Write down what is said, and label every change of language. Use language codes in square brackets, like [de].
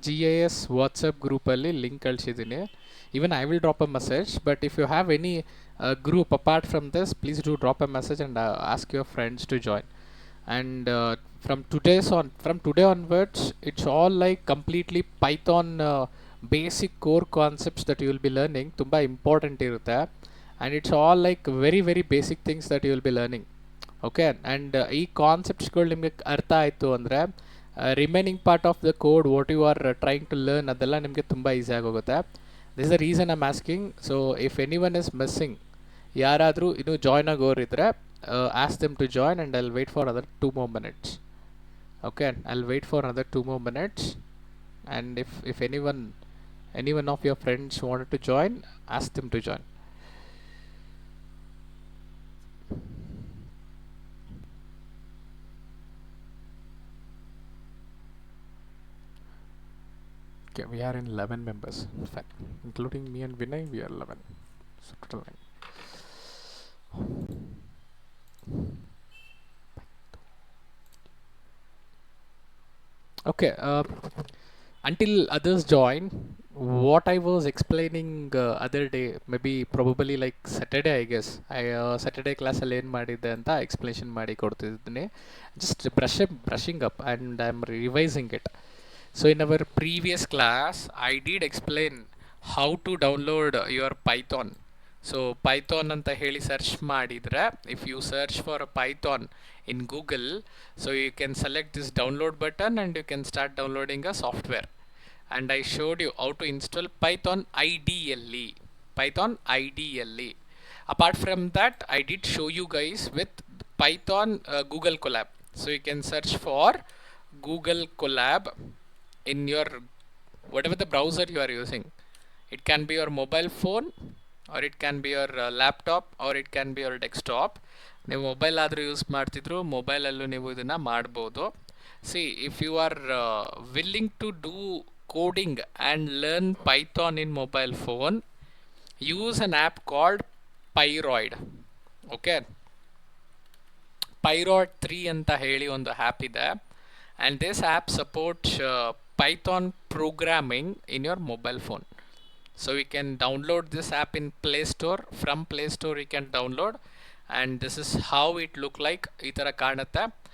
[kn] GIS WhatsApp ಗ್ರೂಪಲ್ಲಿ link ಕಳಿಸಿದ್ದೀನಿ. [en] Even I will drop a message, but if you have any group apart from this, please do drop a message and ask your friends to join. And from today onwards, it's all like completely Python basic core concepts that you will be learning. [kn] Tumba important irutte, [en] and it's all like very very basic things that you will be learning. Okay, and [kn] ಈ ಕಾನ್ಸೆಪ್ಟ್ಸ್ಗಳು ನಿಮಗೆ ಅರ್ಥ ಆಯಿತು ಅಂದರೆ [en] remaining part of the code what you are trying to learn [kn] ಅದೆಲ್ಲ ನಿಮಗೆ ತುಂಬ easy ಆಗೋಗುತ್ತೆ. [en] This the reason I'm asking. So if any one is missing, [kn] ಯಾರಾದರೂ ಇನ್ನೂ ಜಾಯ್ನ್ ಆಗೋರು ಇದ್ದರೆ [en] Ask them to join and I'll wait for other 2 more minutes. Okay, I'll wait for another 2 more minutes, and if anyone of your friends wanted to join, ask them to join. Okay, we are in 11 members. In fact, including me and Vinay, we are 11. So total 9. Okay, until others join, what I was explaining other day, maybe probably like Saturday, I guess. [kn] Saturday class ಅಲ್ಲಿ ಏನು ಮಾಡಿದ್ದೆ ಅಂತ explanation ಮಾಡಿ ಕೊಡ್ತಿದ್ದೀನಿ. [en] Just brushing up and I'm revising it. So in our previous class, I did explain how to download your Python. So [kn] Python anta heli search madidre, [en] if you search for Python in Google, so you can select this download button and you can start downloading a software. And I showed you how to install Python IDLE. Python IDLE. Apart from that, I did show you guys with Python Google Colab. So you can search for Google Colab in your whatever the browser you are using. It can be your mobile phone, or it can be your laptop, or it can be your desktop. [kn] ನೀವು mobile ಆದರೂ use ಮಾಡ್ತಿದ್ರು, ಮೊಬೈಲಲ್ಲೂ ನೀವು ಇದನ್ನು ಮಾಡ್ಬೋದು. [en] See if you are willing to do coding and learn Python in mobile phone, use an app called Pyroid. Okay, Pyroid 3 [kn] ಅಂತ ಹೇಳಿ ಒಂದು app ಇದೆ, [en] and this app supports Python programming in your mobile phone. So you can download this app in Play Store. From Play Store you can download, and this is how it look like. [kn] Itara kaanutta.